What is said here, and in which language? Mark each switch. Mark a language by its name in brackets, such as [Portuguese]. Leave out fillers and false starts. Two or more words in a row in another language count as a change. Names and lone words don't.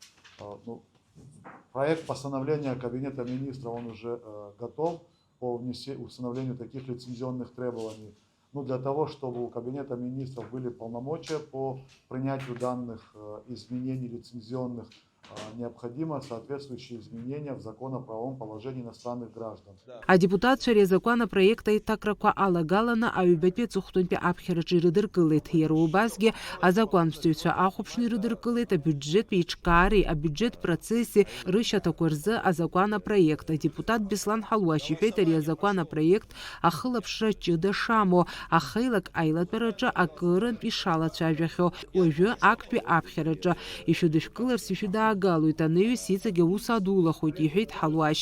[Russian] Проект постановления Кабинета министров он уже готов по установлению таких лицензионных требований. Для того, чтобы у Кабинета министров были полномочия по принятию данных изменений лицензионных, необходимо соответствующие изменения в закон о правовом положении иностранных граждан. [Abkhazian] Адепутатцәа ари азакәан апроект аиҭакрақәа алагаланы аҩбатәи аҵыхәтәантәи аԥхьараҿы ирыдыркылеит. Иара убасгьы азакәанԥсҭаҩцәа ахәаԥшны ирыдыркылеит абиуџьеттә еиҿкаареи абиуџьет процесси рышьаҭақәа рзы азакәан апроект. Адепутат Беслан Ҳалуашь иҳәеит, ари азакәан апроект ахылаԥшра ҷыда шамоу, ахеилак аилатәараҿы акырынтә ишалацәажәахьоу, уажәы актәи аԥхьараҿы ишәыдышәкыларц ишәыдаагалоит, аныҩс иҵегь аус адулахоит, иҳәеит Ҳалуашь.